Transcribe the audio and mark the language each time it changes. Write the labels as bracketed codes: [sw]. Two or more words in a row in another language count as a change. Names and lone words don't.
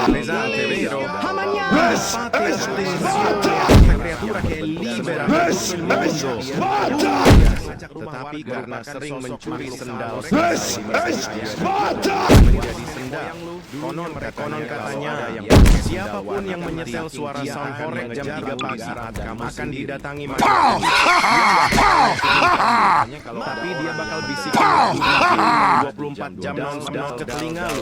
[it] Pesante, vero? Fate attenzione, una creatura che è libera per tutto il mondo. [id] Tetapi karena sering mencuri sendal konon katanya siapapun yang menyetel suara sound horeg jam 3 pagi akan didatangi tapi dia bakal bisik 24 jam non-stop ke telinga lo.